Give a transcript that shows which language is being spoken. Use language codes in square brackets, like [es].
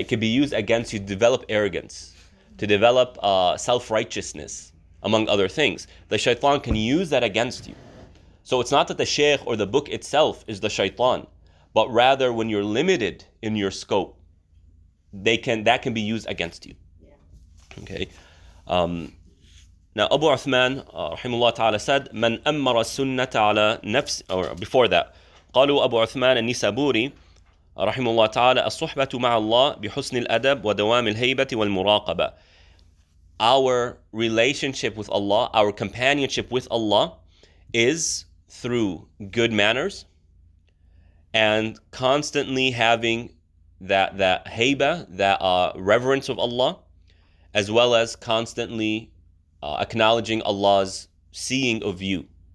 [en] It can be used against you to develop arrogance, to develop self-righteousness, among other things. The shaitan can use that against you. So it's not that the shaykh or the book itself is the shaitan, but rather when you're limited in your scope, that can be used against you. Okay. Now Abu Uthman rahimahullah ta'ala said, "Man ammara sunnata ala nafs," or before that, [ar] قالوا أبو عثمان النسابوري رحمه الله تعالى الصحبة مع الله بحسن الأدب ودوام الهيبة والمراقبة. [en] Our relationship with Allah, our companionship with Allah, is through good manners and constantly having that haiba, that reverence of Allah, as well as constantly acknowledging Allah's seeing of you.